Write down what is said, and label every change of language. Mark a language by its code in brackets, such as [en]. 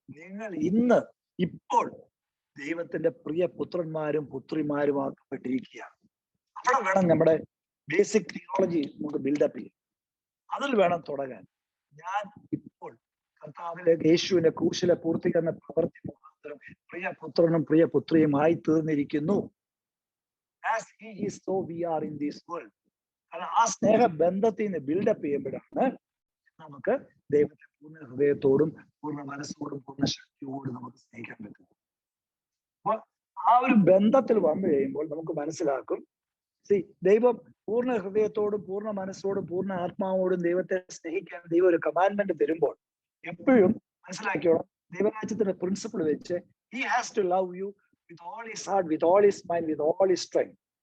[ml] നിങ്ങൾ ഇപ്പോൾ ദൈവത്തിന്റെ പ്രിയ പുത്രന്മാരും പുത്രിമാരുമാക്കപ്പെട്ടിരിക്കുകയാണ്. അവിടെ വേണം നമ്മുടെ ബേസിക് തിയോളജി നമുക്ക് ബിൽഡപ്പ് ചെയ്യും. അതിൽ വേണം തുടങ്ങാൻ. ഞാൻ ഇപ്പോൾ കർത്താവിലേക്ക് യേശുവിന്റെ ക്രൂശിലെ പൂർത്തീകരണ പ്രവൃത്തി മുഖാന്തരം പ്രിയ പുത്രനും പ്രിയ പുത്രിയുമായി തീർന്നിരിക്കുന്നു. [en] As he is, so we are in this world. [ml] കാരണം ആ സ്നേഹ ബന്ധത്തിൽ നിന്ന് ബിൽഡപ്പ് ചെയ്യുമ്പോഴാണ് നമുക്ക് ദൈവത്തെ പൂർണ്ണ ഹൃദയത്തോടും പൂർണ്ണ മനസ്സോടും പൂർണ്ണ ശക്തിയോടും നമുക്ക് സ്നേഹിക്കാൻ പറ്റും. അപ്പൊ ആ ഒരു ബന്ധത്തിൽ വന്നു കഴിയുമ്പോൾ നമുക്ക് മനസ്സിലാക്കും, ദൈവം പൂർണ്ണ ഹൃദയത്തോടും പൂർണ്ണ മനസ്സോടും പൂർണ്ണ ആത്മാവോടും ദൈവത്തെ സ്നേഹിക്കാൻ ദൈവം ഒരു കമാൻഡ്മെന്റ് തരുമ്പോൾ എപ്പോഴും മനസ്സിലാക്കിയോളാം, ദൈവരാജ്യത്തിന്റെ പ്രിൻസിപ്പിൾ വെച്ച് [en] he has to love you with all his heart, with all his mind, with all his strength.